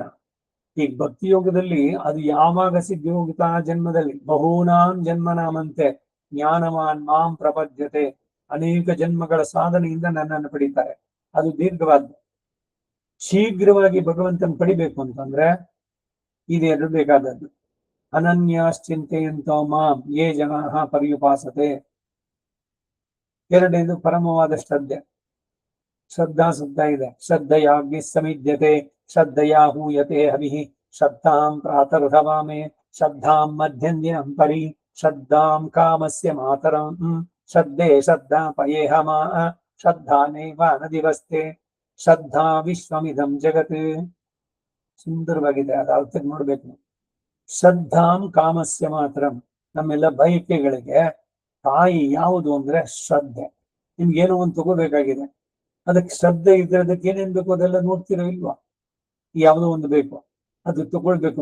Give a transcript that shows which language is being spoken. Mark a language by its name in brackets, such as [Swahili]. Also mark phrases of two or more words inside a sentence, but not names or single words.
[Kannada] ಈ ಭಕ್ತಿಯೋಗದಲ್ಲಿ ಅದು ಯಾವಾಗ ಸಿದ್ಧಿ ಹೋಗುತ್ತಾ ಜನ್ಮದಲ್ಲಿ [Sanskrit] ಬಹೂನಾಂ ಜನ್ಮನಾಮಂತೆ ಜ್ಞಾನವಾನ್ ಮಾಂ ಪ್ರಪದ್ಯತೆ. [Kannada] ಅನೇಕ ಜನ್ಮಗಳ ಸಾಧನೆಯಿಂದ ನನ್ನನ್ನು ಪಡಿತಾರೆ. ಅದು ದೀರ್ಘವಾದ್ದು. ಶೀಘ್ರವಾಗಿ ಭಗವಂತನ ಪಡಿಬೇಕು ಅಂತಂದ್ರೆ ಇದೆರಡು ಬೇಕಾದದ್ದು. [Sanskrit] ಅನನ್ಯಾಶ್ಚಿಂತೆಯಂತೋ ಮಾಂ ಯೇ ಜನಾಃ ಪರ್ಯುಪಾಸತೆ. [Kannada] ಎರಡನೇದು ಪರಮವಾದ ಶ್ರದ್ಧೆ. ಶ್ರದ್ಧಾ ಇದೆ. [Sanskrit] ಶ್ರದ್ಧೆಯಾಗ್ನಿ ಸಮಿದ್ಯತೆ ಶ್ರದ್ಧೆಯಾ ಹೂಯತೆ ಹವಿಃ ಶ್ರದ್ಧಾಂ ಪ್ರಾತರ್ಧವಾಮೆ ಶ್ರದ್ಧಾಂ ಮಧ್ಯಂದಿನಂ ಪರಿ ಶ್ರದ್ಧಾಂ ಕಾಮಸ್ಯ ಮಾತರಂ ಶ್ರದ್ಧೆ ಶ್ರದ್ಧಾ ಪಯೇಹಮ ಶ್ರದ್ಧಾ ನೈವ ನದಿವಸ್ತೆ ಶ್ರದ್ಧಾ ವಿಶ್ವಮಿದಂ ಜಗತ್. [Kannada] ಸುಂದರವಾಗಿದೆ, ಅದು ಅರ್ಥ ನೋಡ್ಬೇಕು. [Sanskrit] ಶ್ರದ್ಧಾಂ ಕಾಮಸ್ಯ ಮಾತರಂ. [Kannada] ನಮ್ಮೆಲ್ಲ ಬಯಕೆಗಳಿಗೆ ತಾಯಿ ಯಾವುದು ಅಂದ್ರೆ ಶ್ರದ್ಧೆ. ನಿಮ್ಗೇನೋ ಒಂದು ತಗೋಬೇಕಾಗಿದೆ, ಅದಕ್ಕೆ ಶ್ರದ್ಧೆ ಇದ್ರೆ ಅದಕ್ಕೆ ಏನೇನ್ ಬೇಕು ಅದೆಲ್ಲ ನೋಡ್ತಿರೋ ಇಲ್ವಾ? ಯಾವುದೋ ಒಂದು ಬೇಕು, ಅದು ತಗೊಳ್ಬೇಕು.